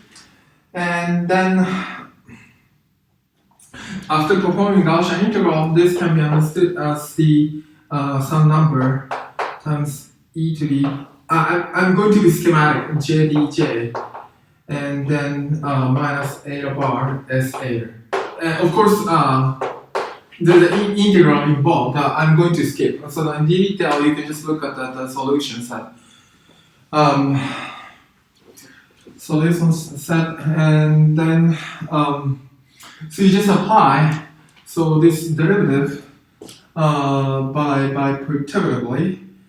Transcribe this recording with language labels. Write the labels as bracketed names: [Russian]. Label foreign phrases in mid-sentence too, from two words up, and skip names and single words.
[English] And then after performing Gaussian integral, this can be understood as the some number times e to the I'm going to be schematic jdj, and then minus eta bar s eta. And of course, there's an integral involved. I'm going to skip. So in detail, you can just look at the solution set. So this one's set, and then so you just apply so this derivative by perturbatively.